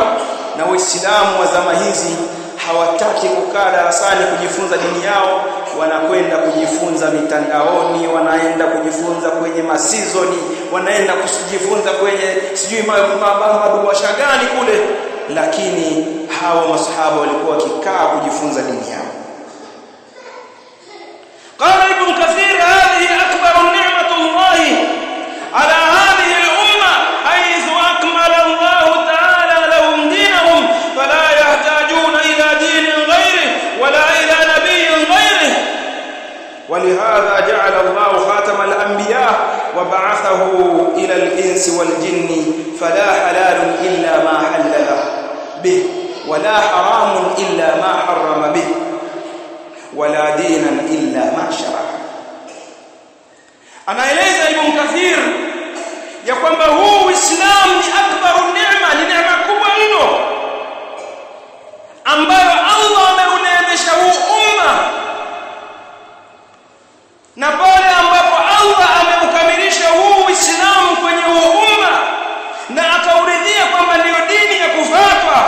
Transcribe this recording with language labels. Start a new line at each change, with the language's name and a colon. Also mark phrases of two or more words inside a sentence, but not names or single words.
Swahili: Na Waislamu wa zama hizi hawataki kukaa darasani kujifunza dini yao, wanakwenda kujifunza mitandaoni, wanaenda kujifunza kwenye masizoni, wanaenda kujifunza kwenye sijui madubasha gani kule. Lakini hawa masahaba walikuwa wakikaa kujifunza dini yao.
Arabic: قال ابن كثير، هذه أكبر نعم الله على هذه الأمة حيث أكمل الله تعالى لهم دينهم فلا يحتاجون إلى دين غيره ولا إلى نبي غيره. ولهذا جعل الله خاتم الأنبياء وبعثه إلى الإنس والجن فلا حلال إلا ما حلل به ولا حرام إلا ما حرم به ولا دينا إلا ما شرع.
Swahili: Anaeleza Ibn Kathir ya kwamba huu Uislamu ni akbaru neema, ni neema kubwa mno ambayo Allah ameuneemesha huu umma, na pale ambapo Allah ameukamilisha huu Uislamu kwenye huu umma na akauridhia kwamba ndio dini ya kufuatwa.